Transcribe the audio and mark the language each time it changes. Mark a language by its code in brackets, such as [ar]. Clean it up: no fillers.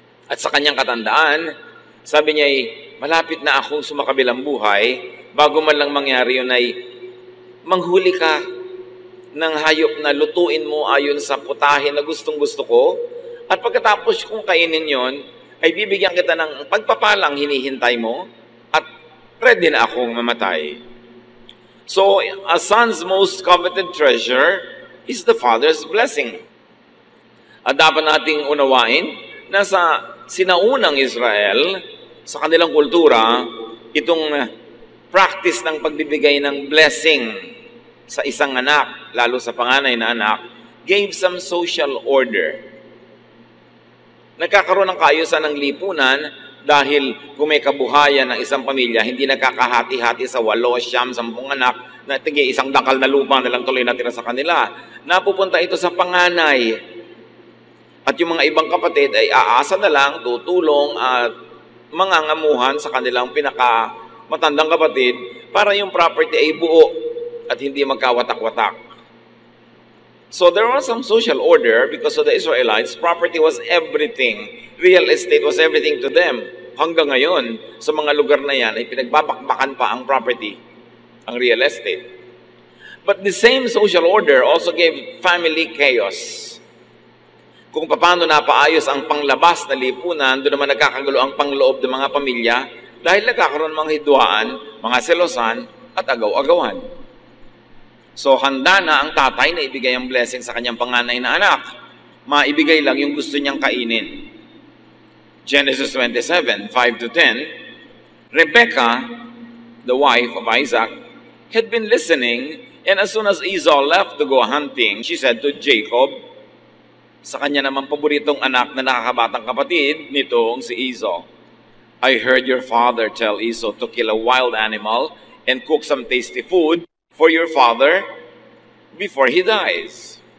[tl] At sa kanyang katandaan, sabi niya ay, malapit na akong sumakabilang buhay, bago man lang mangyari yun ay, manghuli ka ng hayop na lutuin mo ayon sa putahe na gustong-gusto ko, at pagkatapos kung kainin yon, ay bibigyan kita ng pagpapalang hinihintay mo, at ready na akong mamatay. [en] So, a son's most coveted treasure is the father's blessing. [tl] At dapat nating unawain na sa sinaunang Israel, sa kanilang kultura, itong practice ng pagbibigay ng blessing sa isang anak, lalo sa panganay na anak, [en] gave some social order. [tl] Nagkakaroon ng kaayusan ng lipunan dahil kung may kabuhayan ng isang pamilya, hindi nagkakahati-hati sa 8, 9, 10 anak na isang dakal na lupa na lang tuloy natira sa kanila. Napupunta ito sa panganay. At yung mga ibang kapatid ay aasa na lang, tutulong at mangangamuhan sa kanilang pinakamatandang kapatid para yung property ay buo at hindi magkawatak-watak. [en] So there was some social order because of the Israelites. Property was everything. Real estate was everything to them. [tl] Hanggang ngayon, sa mga lugar na yan ay pinagbabakbakan pa ang property, ang real estate. [en] But the same social order also gave family chaos. [tl] Kung paano napaayos ang panglabas na lipunan, doon naman nagkakagulo ang pangloob ng mga pamilya dahil nagkakaroon ng mga hidwaan, mga selosan, at agaw-agawan. So handa na ang tatay na ibigay ang blessing sa kanyang panganay na anak. maibigay lang yung gusto niyang kainin. [en] Genesis 27, 5 to 10, Rebekah, the wife of Isaac, had been listening, and as soon as Esau left to go hunting, she said to Jacob, [tl] sa kanya naman paboritong anak na nakakabatang kapatid nitong si Esau, [en] I heard your father tell Esau to kill a wild animal and cook some tasty food for your father before he dies.